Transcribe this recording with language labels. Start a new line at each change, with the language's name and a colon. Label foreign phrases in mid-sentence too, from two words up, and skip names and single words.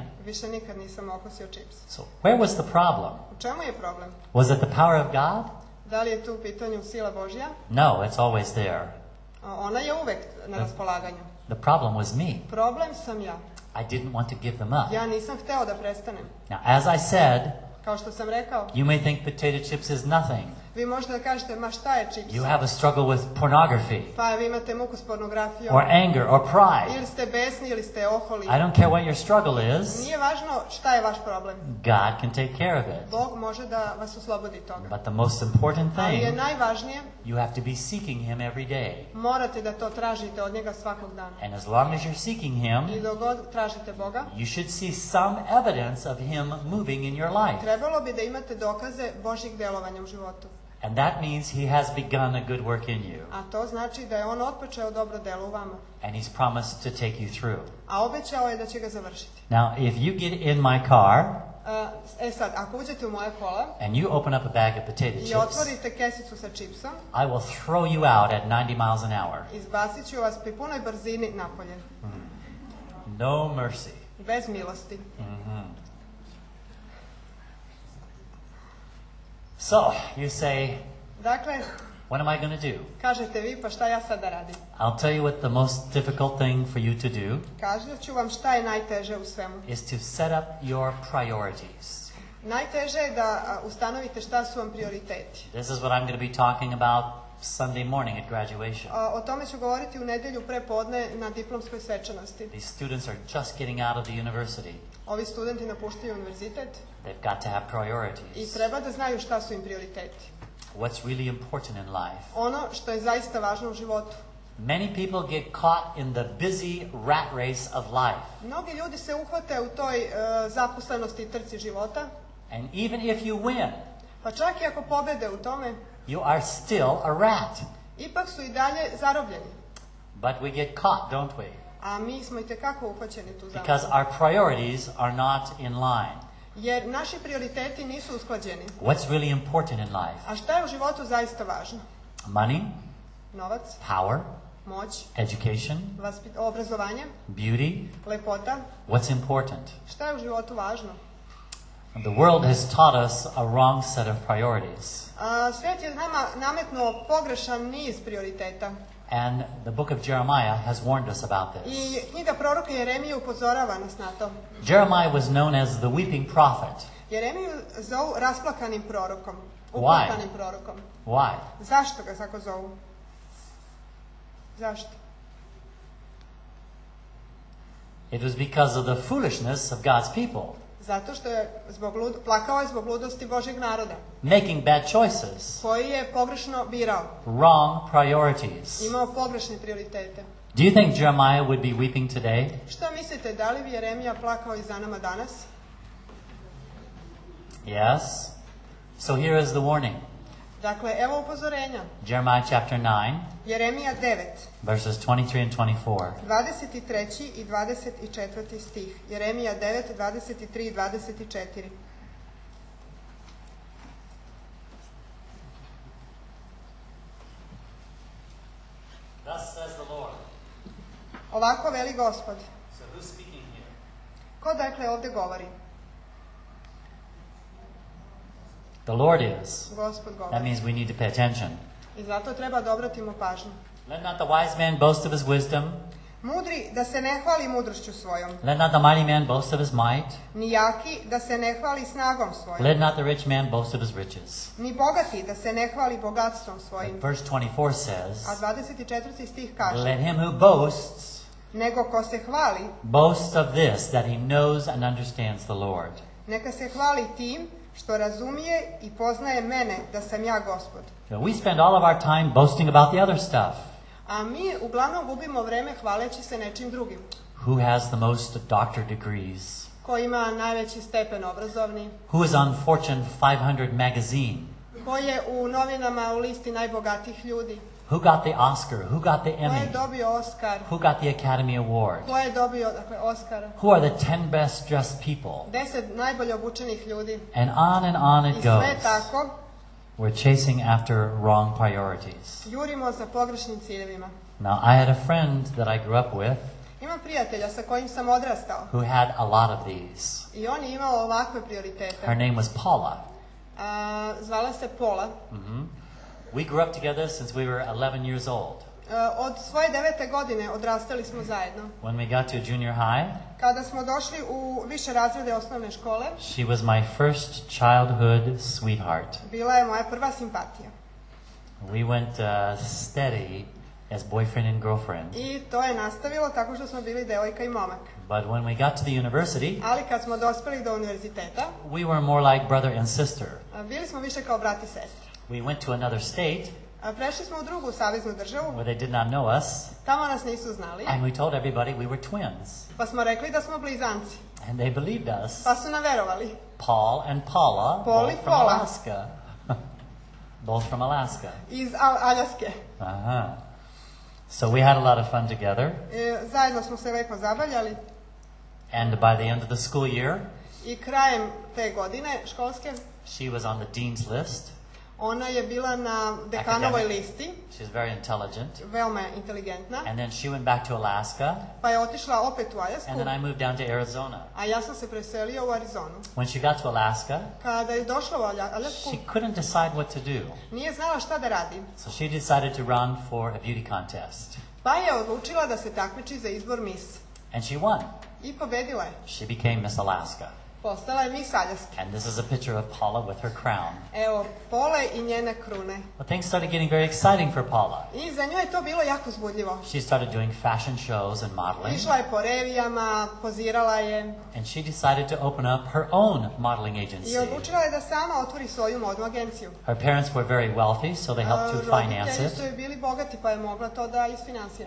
Serbian: Više nikad nisam okusio čips.
English: So where was the problem?
Serbian: U čemu je problem?
English: Was it the power of God?
Serbian: Da li je tu u pitanju sila Božja?
English: No, it's always there.
Serbian: Ona je uvek na raspolaganju.
English: The problem was me.
Serbian: Problem sam ja.
English: I didn't want to give them up.
Serbian: Ja nisam hteo da prestanem.
English: Now, as I said,
Serbian: Kao što sam rekao,
English: you may think potato chips is nothing.
Serbian: vi možete da kažete, ma šta je čips?
English: You have a struggle with pornography,
Serbian: Pa vi imate muku s pornografijom.
English: or anger, or pride.
Serbian: Ili ste besni, ili ste oholi.
English: I don't care what your struggle is.
Serbian: Nije važno šta je vaš problem.
English: God can take care of it.
Serbian: Bog može da vas oslobodi toga.
English: But the most important
Serbian: Ali je
English: thing,
Serbian: najvažnije,
English: you have to be seeking Him every day.
Serbian: morate da to tražite od njega svakog dana.
English: And as long as you're seeking Him,
Serbian: I dok god tražite Boga,
English: you should see some evidence of Him moving in your life.
Serbian: trebalo bi da imate dokaze Božjeg djelovanja u životu.
English: And that means He has begun a good work in you.
Serbian: A to znači da je on otpočeo dobro delo u vama.
English: And He's promised to take you through.
Serbian: A obećao je da će ga završiti.
English: Now, if you get in my car
Serbian: Sad, ako uđete u moje kola
English: and you open up a bag of potato
Serbian: i
English: chips,
Serbian: otvorite kesicu sa čipsom,
English: I will throw you out at 90 miles an hour.
Serbian: izbacit ću vas pri punoj brzini napolje.
English: No mercy.
Serbian: Bez milosti.
English: So, you say,
Serbian: Dakle,
English: What am I going to do?
Serbian: Kažete vi, pa šta ja sad da radim?
English: I'll tell you what the most difficult thing for you to do
Serbian: Kažet ću vam šta je najteže u svemu.
English: is to set up your priorities.
Serbian: Najteže je da ustanovite šta su vam prioriteti.
English: This is what I'm going to be talking about Sunday morning at graduation.
Serbian: O tome ću govoriti u nedjelju prepodne na diplomskoj svečanosti.
English: These students are just getting out of the university.
Serbian: Ovi studenti napuštaju univerzitet
English: They've got to have
Serbian: i
English: priorities.
Serbian: treba da znaju šta su im prioriteti.
English: What's really important in life.
Serbian: Ono što je zaista važno u životu.
English: Many people get caught in the busy rat race of life.
Serbian: Mnogi ljudi se uhvate u toj zaposlenosti i trci života,
English: And even if you win,
Serbian: pa čak i ako pobede u tome,
English: you are still a rat.
Serbian: ipak su i dalje zarobljeni.
English: But we get caught, don't we?
Serbian: A mi smo itekako uhvaćeni tu zamku.
English: Because our priorities are not in line.
Serbian: Jer naši prioriteti nisu usklađeni.
English: What's really important in life?
Serbian: A šta je u životu zaista važno?
English: Money,
Serbian: Novac,
English: power,
Serbian: moć,
English: education,
Serbian: obrazovanje,
English: beauty.
Serbian: lepota.
English: What's important?
Serbian: Šta je u životu važno?
English: The world has taught us a wrong set of priorities.
Serbian: Svijet je nama nametnuo pogrešan niz prioriteta.
English: And the book of Jeremiah has warned us about this.
Serbian: I knjiga proroka Jeremije upozorava nas na to.
English: Jeremiah was known as the weeping prophet.
Serbian: Jeremiju zovu rasplakanim prorokom.
English: Why?
Serbian: Uplakanim prorokom.
English: Why?
Serbian: Zašto ga tako zovu? Zašto?
English: It was because of the foolishness of God's people,
Serbian: Zato što je plakao je zbog ludosti Božjeg naroda,
English: making bad choices,
Serbian: koji je pogrešno birao.
English: wrong priorities.
Serbian: Imao pogrešne prioritete.
English: Do you think Jeremiah would be weeping today?
Serbian: Šta mislite, da li bi Jeremija plakao i za nama danas?
English: Yes. So here is the warning.
Serbian: Dakle, evo upozorenja.
English: Jeremiah chapter 9,
Serbian: Jeremija 9,
English: verses 23 and 24.
Serbian: 23. i 24. stih. Jeremija 9, 23 i 24.
English: Thus says the Lord.
Serbian: Ovako veli Gospod.
English: So who's speaking here?
Serbian: Ko dakle ovdje govori?
English: The Lord is.
Serbian: Gospod
English: That
Serbian: govori.
English: means we need to pay attention.
Serbian: I zato treba da obratimo pažnju.
English: Let not the wise man boast of his wisdom.
Serbian: Mudri da se ne hvali mudrošću svojom,
English: Let not the mighty man boast of his might.
Serbian: ni jaki da se ne hvali snagom svojom,
English: Let not the rich man boast of his riches.
Serbian: ni bogati da se ne hvali bogatstvom
English: But
Serbian: svojim.
English: verse 24 says,
Serbian: A 24. stih kaže,
English: let him who boasts
Serbian: nego ko se hvali,
English: boast of this, that he knows and understands the Lord.
Serbian: neka se hvali tim što razumije i poznaje mene da sam ja Gospod.
English: So we spend all of our time boasting about the other stuff.
Serbian: A mi uglavnom gubimo vreme hvaleći se nečim drugim.
English: Who has the most doctor degrees?
Serbian: Ko ima najveći stepen obrazovni,
English: Who is on Fortune 500 magazine?
Serbian: ko je u novinama u listi najbogatijih ljudi,
English: Who got the Oscar? Who got the
Serbian: ko je
English: Emmy?
Serbian: dobio Oskar,
English: Who got the Academy Award?
Serbian: ko je dobio Oskara,
English: Who are the 10 best dressed people?
Serbian: 10 najbolje obučenih ljudi.
English: And on
Serbian: I
English: it
Serbian: sve
English: goes.
Serbian: tako
English: We're chasing after wrong priorities.
Serbian: jurimo za pogrešnim ciljevima.
English: Now, I had a friend that I grew up with
Serbian: Imam prijatelja sa kojim sam odrastao
English: who had a lot of these.
Serbian: i on je imao ovakve prioritete.
English: Her name was Paula.
Serbian: Zvala se Pola.
English: We grew up together since we were 11 years old.
Serbian: Od svoje 9. godine odrastali smo zajedno.
English: When we got to junior high,
Serbian: Kada smo došli u više razrede osnovne škole,
English: she was my first childhood sweetheart.
Serbian: bila je moja prva simpatija.
English: We went steady as boyfriend and girlfriend.
Serbian: I to je nastavilo tako što smo bili devojka i momak.
English: But when we got to the university,
Serbian: Ali kad smo dospeli do univerziteta,
English: we were more like brother and sister.
Serbian: bili smo više kao brat i sestra.
English: We went to another state
Serbian: Prešli smo u drugu saveznu državu,
English: where they did not know us,
Serbian: tamo nas nisu znali,
English: and we told everybody we were twins.
Serbian: pa smo rekli da smo blizanci,
English: And they believed us.
Serbian: pa su nam verovali.
English: Paul and Paula,
Serbian: Paul i
English: both from
Serbian: Paula.
English: Alaska. Both from Alaska.
Serbian: Iz Aljaske. Uh-huh.
English: So we had a lot of fun together.
Serbian: Zajedno smo se lepo zabavljali
English: And by the end of the school year,
Serbian: i krajem te godine školske
English: she was on the dean's list.
Serbian: Ona je bila na dekanovoj listi.
English: She's very intelligent.
Serbian: Veoma je inteligentna.
English: And then she went back to Alaska.
Serbian: Pa je otišla opet u Aljasku.
English: And then I moved down to Arizona.
Serbian: A ja sam se preselio u Arizonu.
English: When she got to Alaska,
Serbian: Kada je došla u Aljasku,
English: she couldn't decide what to do.
Serbian: Nije znala šta da radi.
English: So she decided to run for a beauty contest.
Serbian: Pa je odlučila da se takmiči za izbor Miss.
English: And she won.
Serbian: I pobedila je.
English: She became Miss Alaska.
Serbian: Postala je Miss Aljaske.
English: And this is a picture of Paula with her crown.
Serbian: Evo, Pole i njene krune.
English: Well, things started getting very exciting for Paula.
Serbian: I za nju je to bilo jako uzbudljivo.
English: She started doing fashion shows and modeling.
Serbian: Išla je po revijama, pozirala je.
English: And she decided to open up her own modeling agency.
Serbian: I odlučila je da sama otvori svoju modnu agenciju.
English: Her parents were very wealthy, so they helped to finance
Serbian: Roditelji
English: it.
Serbian: su joj bili bogati, pa je mogla to da isfinansira.